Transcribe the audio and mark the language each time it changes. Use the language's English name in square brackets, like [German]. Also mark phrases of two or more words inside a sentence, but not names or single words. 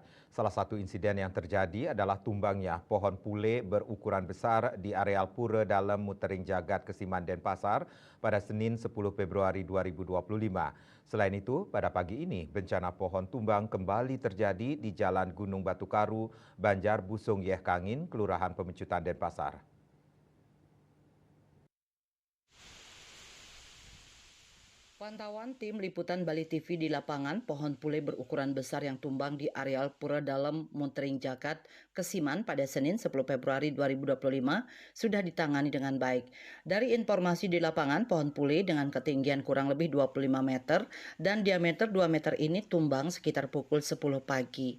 [Indonesian] Salah satu insiden yang terjadi adalah tumbangnya pohon pule berukuran besar di areal Pura Dalam Mutering Jagat, Kesiman, Denpasar pada Senin 10 Februari 2025. Selain itu, pada pagi ini bencana pohon tumbang kembali terjadi di Jalan Gunung Batu Karu, Banjar Busung Yeh Kangin, Kelurahan Pemecutan, Denpasar. Pantauan tim liputan Bali TV di lapangan, pohon pule berukuran besar yang tumbang di areal Pura Dalam Muntering Jagat, Kesiman pada Senin 10 Februari 2025 sudah ditangani dengan baik. Dari informasi di lapangan, pohon pule dengan ketinggian kurang lebih 25 meter dan diameter 2 meter ini tumbang sekitar pukul 10 pagi.